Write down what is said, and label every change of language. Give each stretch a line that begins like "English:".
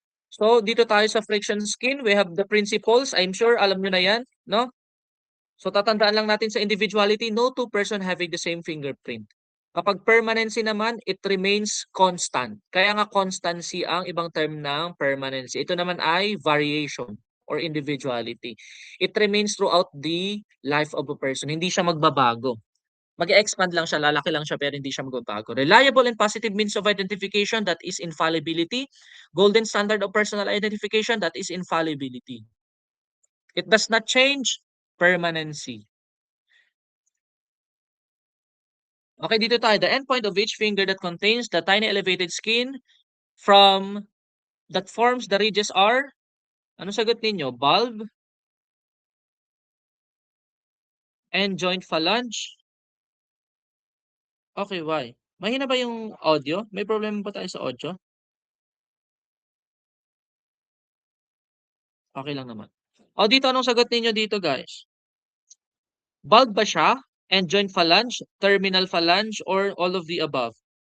English: So
Filipino: dito tayo sa
English: friction skin, we have the principles. I'm sure
Filipino: alam nyo na yan, no?
English: So
Filipino: tatandaan lang natin sa
English: individuality, no two person having the same fingerprint. Kapag permanency naman, it remains constant.
Filipino: Kaya nga constancy ang ibang term ng permanency. Ito naman ay
English: variation or individuality. It remains throughout the life of a person.
Filipino: Hindi siya magbabago. Mag-expand lang siya, lalaki lang siya, pero hindi siya magbabago.
English: Reliable and positive means of identification, that is infallibility. Golden standard of personal identification, that is infallibility. It does not change, permanency. Okay, dito tayo. The endpoint of each finger that contains the tiny elevated skin from that forms the ridges are,
Filipino: ano sagot ninyo?
English: Bulb and joint phalange. Okay, why?
Filipino: Mahina ba yung audio? May problema ba tayo sa audio? Okay lang naman. O dito, anong sagot ninyo dito, guys? Bulb ba siya?
English: And joint phalange, terminal phalange, or all of the above?